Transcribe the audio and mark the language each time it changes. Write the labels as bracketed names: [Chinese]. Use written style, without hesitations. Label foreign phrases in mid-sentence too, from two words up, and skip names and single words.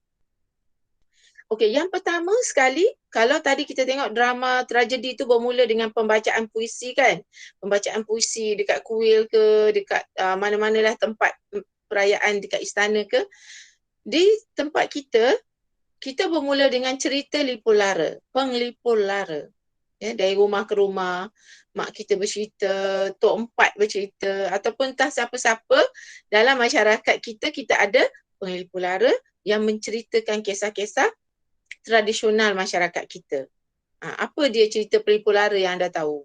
[Malay] Okey, yang pertama sekali, kalau tadi kita tengok drama tragedi tu bermula dengan pembacaan puisi kan. Pembacaan puisi dekat kuil ke, dekat mana-manalah tempat perayaan dekat istana ke. Di tempat kita bermula dengan cerita lipu lara, penglipu lara. Ya, dari rumah ke rumah, mak kita bercerita, Tok Empat bercerita ataupun entah siapa-siapa dalam masyarakat kita ada penglipu lara yang menceritakan kisah-kisah tradisional masyarakat kita. Apa dia cerita penglipu lara yang anda tahu?